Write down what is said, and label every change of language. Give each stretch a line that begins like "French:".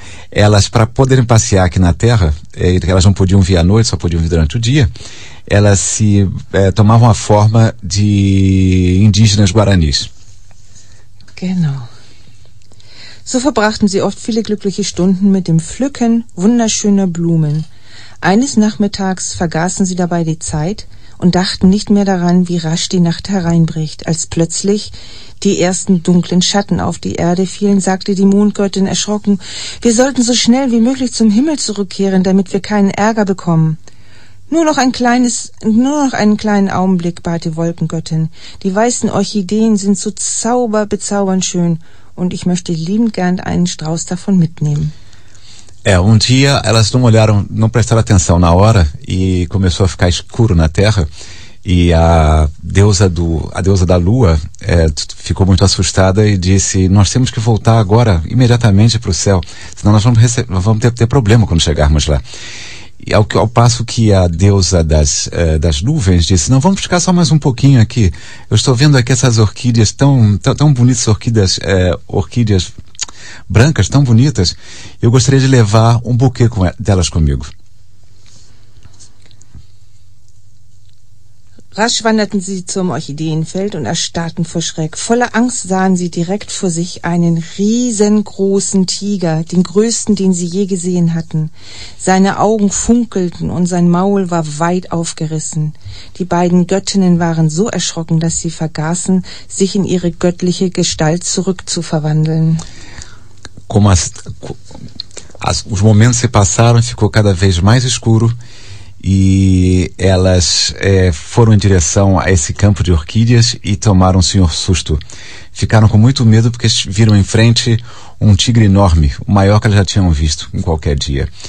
Portuguese: Elas, para poderem passear aqui na terra, elas não podiam vir à noite, só podiam vir durante o dia, elas se tomavam a forma de indígenas guaranis.
German: Genau. So verbrachten sie oft viele glückliche Stunden mit dem Pflücken wunderschöner Blumen. Eines Nachmittags vergaßen sie dabei die Zeit und dachten nicht mehr daran, wie rasch die Nacht hereinbricht. Als plötzlich die ersten dunklen Schatten auf die Erde fielen, sagte die Mondgöttin erschrocken, wir sollten so schnell wie möglich zum Himmel zurückkehren, damit wir keinen Ärger bekommen. Nur noch einen kleinen Augenblick, bat die Wolkengöttin. Die weißen Orchideen sind so bezaubernd schön und ich möchte liebend gern einen Strauß davon mitnehmen.
Portuguese: Um dia elas não olharam, não prestaram atenção na hora e começou a ficar escuro na terra e a deusa da lua ficou muito assustada e disse, nós temos que voltar agora imediatamente para o céu, senão nós vamos ter problema quando chegarmos lá. Ao passo que a deusa das nuvens disse, não, vamos ficar só mais um pouquinho aqui. Eu estou vendo aqui essas orquídeas tão bonitas, orquídeas brancas, tão bonitas. Eu gostaria de levar um buquê delas comigo.
German: Rasch wanderten sie zum Orchideenfeld und erstarrten vor Schreck. Voller Angst sahen sie direkt vor sich einen riesengroßen Tiger, den größten, den sie je gesehen hatten. Seine Augen funkelten und sein Maul war weit aufgerissen. Die beiden Göttinnen waren so erschrocken, dass sie vergaßen, sich in ihre göttliche Gestalt zurückzuverwandeln.
Portuguese: Os momentos se passaram, ficou cada vez mais escuro. E elas foram em direção a esse campo de orquídeas e tomaram um senhor susto. Ficaram com muito medo porque viram em frente um tigre enorme, o maior que elas já tinham visto em qualquer dia.